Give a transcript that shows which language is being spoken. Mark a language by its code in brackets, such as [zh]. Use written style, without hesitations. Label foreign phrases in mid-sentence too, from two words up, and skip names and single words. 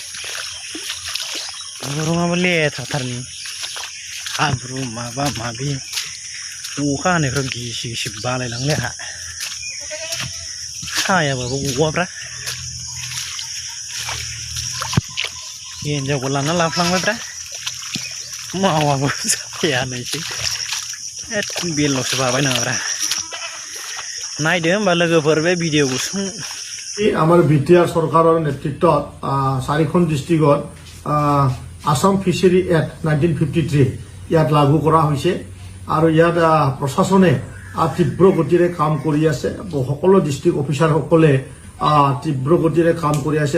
[brx] गरमाबो लेथ्राथारनि हाब्रु माबा माबि अखा हानायफ्राव गिसि गिसि बालायलांनो आंहा हायाबाबो गवाब्रा। हिन्जावखौ लाना लाफ्लांबायब्रा मावाबो जाया नैसै बेल'सो बाबाय नामाब्रा। नायदो होमबा लोगोफोर बे भिडिअ गुसुं। [as] আমাৰ BTR চৰকাৰৰ নেতৃত্বত 4খন ডিষ্ট্ৰিক্টত আসাম ফিচাৰী এক্ট 1953 ইয়াত লাগু কৰা হৈছে আৰু ইয়াত প্ৰশাসনে তীব্ৰ গতিৰে কাম কৰি আছে। সকলো [en] district officer [as] তীব্ৰ গতিৰে কাম কৰি আছে।